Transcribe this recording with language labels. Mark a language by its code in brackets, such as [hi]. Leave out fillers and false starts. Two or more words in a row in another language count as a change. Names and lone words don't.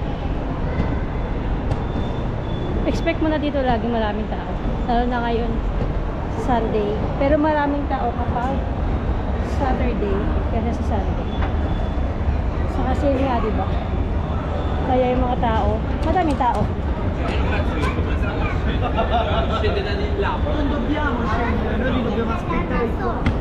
[tl] Expect mo na dito lagi maraming tao. Lalo na ngayon, Sunday. Pero maraming tao kapag Saturday kaya sa Sunday. Sa kasi nga, diba? Kaya yung mga tao, madaming tao. [it] Non dobbiamo scendere, noi li dobbiamo aspettare qua.